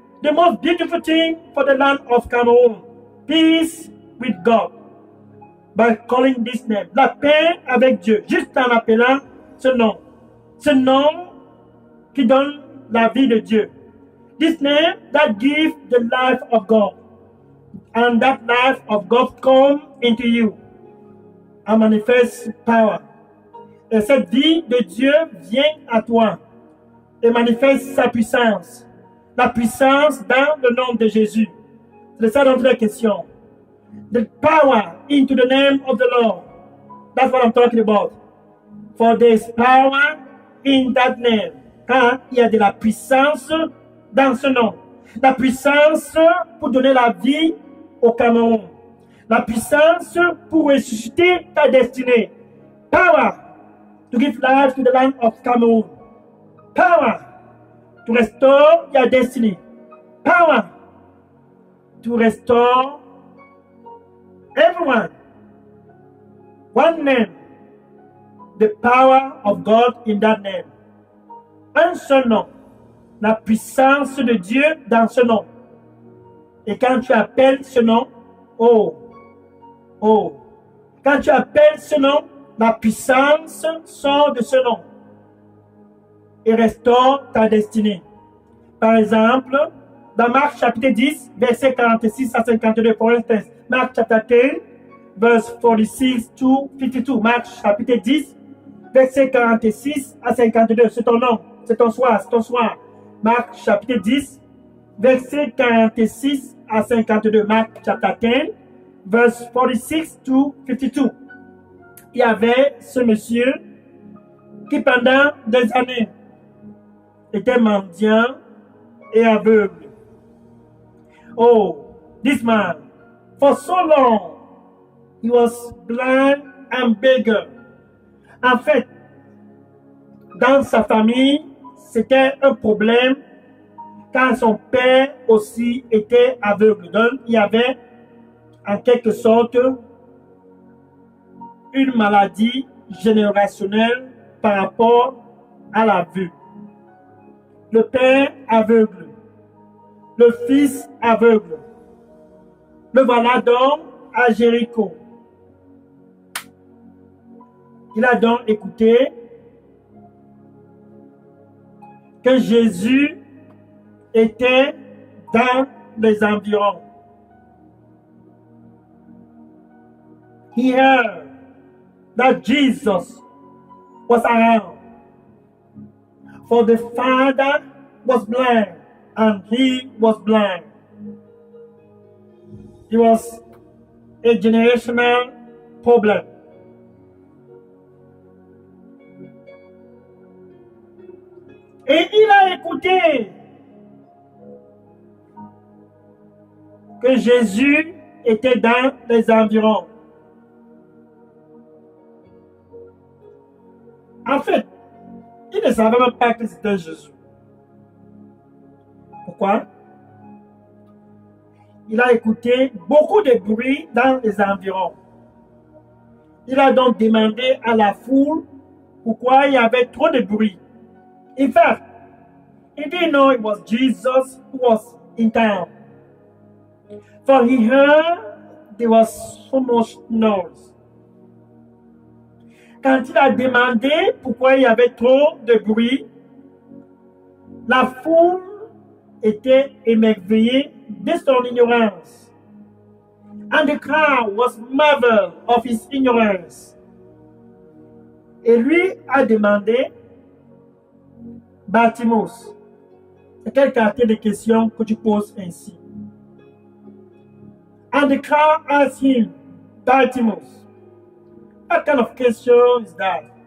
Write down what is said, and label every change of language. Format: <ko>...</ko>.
<en>The most beautiful thing for the land of Cameroon, peace with God, by calling this name.</en> <fr>La paix avec Dieu, juste en appelant ce nom. Ce nom qui donne la vie de Dieu.</fr> <en>This name that gives the life of God. And that life of God come into you and manifest power.</en> <fr>Et cette vie de Dieu vient à toi et manifeste sa puissance. La puissance dans le nom de Jésus. C'est ça notre question.</fr> <en>The power into the name of the Lord. That's what I'm talking about. For there is power in that name.</en> <fr>Car il y a de la puissance dans ce nom. La puissance pour donner la vie au Cameroun. La puissance pour ressusciter ta destinée.</fr> <en>Power to give life to the land of Cameroon. Power to restore your destiny. Power to restore everyone. One name. The power of God in that name.</en> <fr>Un seul nom. La puissance de Dieu dans ce nom. Et quand tu appelles ce nom, oh, quand tu appelles ce nom, la puissance sort de ce nom et restaure ta destinée. Par exemple, dans Marc chapitre 10, versets 46 à 52, pour instance, Marc chapitre 10,</fr> <en>verse 46 to 52,</en> <fr>Marc chapitre 10, versets 46 à 52, c'est ton nom, c'est ton soir, c'est ton soir. Marc chapitre 10, versets 46 à 52, Marc chapitre 10,</fr> <en>verse 46 to 52.</en> <fr>Il y avait ce monsieur qui pendant des années était mendiant et aveugle.</fr> <en>Oh, this man, for so long, he was blind and beggar.</en> <fr>En fait, dans sa famille, c'était un problème car son père aussi était aveugle. Donc, il y avait en quelque sorte une maladie générationnelle par rapport à la vue. Le père aveugle, le fils aveugle. Le voilà donc à Jéricho. Il a donc écouté que Jésus était dans les environs.</fr> <en>He heard that Jesus was around. For the father was blind and he was blind. It was a generational problem.</en> <fr>Et il a écouté que Jésus était dans les environs. En fait, il ne savait même pas que c'était Jésus. Pourquoi? Il a écouté beaucoup de bruit dans les environs. Il a donc demandé à la foule pourquoi il y avait trop de bruit.</fr> <en>In fact, he didn't know it was Jesus who was in town. For he heard there was so much noise.</en> <fr>Quand il a demandé pourquoi il y avait trop de bruit, la foule était émerveillée de son ignorance.</fr> <en>And the crowd was marveled of his ignorance.</en> <fr>Et lui a demandé, Bartimaeus, c'est quelle qualité de question que tu poses ainsi?</fr> <en>And the crowd asked him, Bartimaeus, what kind of question is that?</en>